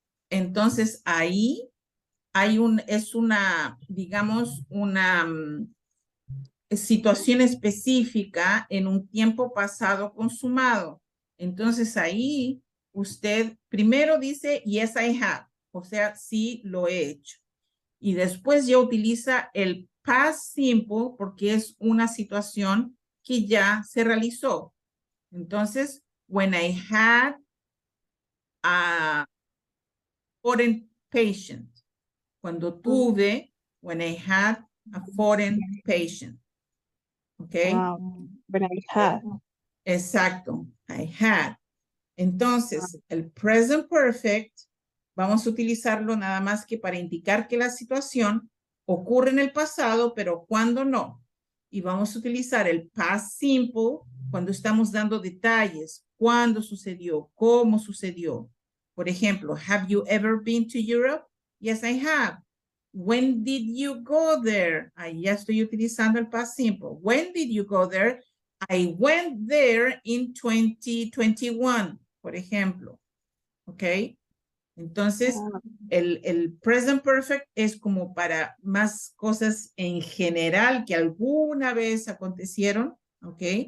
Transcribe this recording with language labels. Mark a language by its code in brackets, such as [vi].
[es] Entonces ahí hay digamos, una situación específica en un tiempo pasado consumado. Entonces ahí usted primero dice, [en] yes, I have. [es] O sea, sí lo he hecho. Y después ya utiliza el past simple porque es una situación que ya se realizó. Entonces, [en] when I had a foreign patient. [es] Cuando tuve, [en] when I had a foreign patient. Okay. When I had. [es] Exacto. [en] I had. [es] Entonces, el present perfect, vamos a utilizarlo nada más que para indicar que la situación ocurre en el pasado, pero cuando no. Y vamos a utilizar el past simple cuando estamos dando detalles. ¿Cuándo sucedió? ¿Cómo sucedió? Por ejemplo, [en] have you ever been to Europe? Yes, I have. When did you go there? [es] Ahí ya estoy utilizando el past simple. [en] When did you go there? I went there in 2021, [es] por ejemplo. [en] ¿Ok? [es] Entonces, el present perfect es como para más cosas en general que alguna vez acontecieron. ¿Ok?